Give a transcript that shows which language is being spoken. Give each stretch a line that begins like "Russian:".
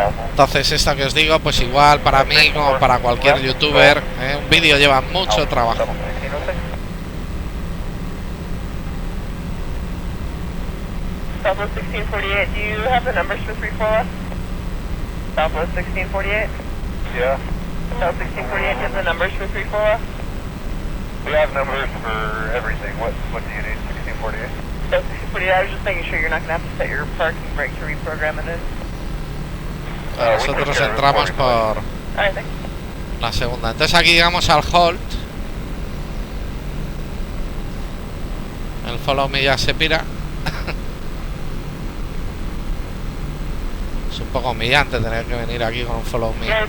Spanish: Entonces esto que os digo, pues igual para mí como para cualquier youtuber, un vídeo lleva mucho trabajo.
English: Southwest 1648, do you have the numbers for 34 left? Southwest 1648? Yeah. South 1648, do you have the numbers for 34 left? We have numbers for everything. What do you need, 1648? South 1648, I was just making sure you're not going to have to set your parking brake to reprogram it in.
Spanish: Nosotros entramos por la segunda. Entonces aquí llegamos al hold. El follow me ya se pira. Es un poco humillante tener que venir aquí con un follow me.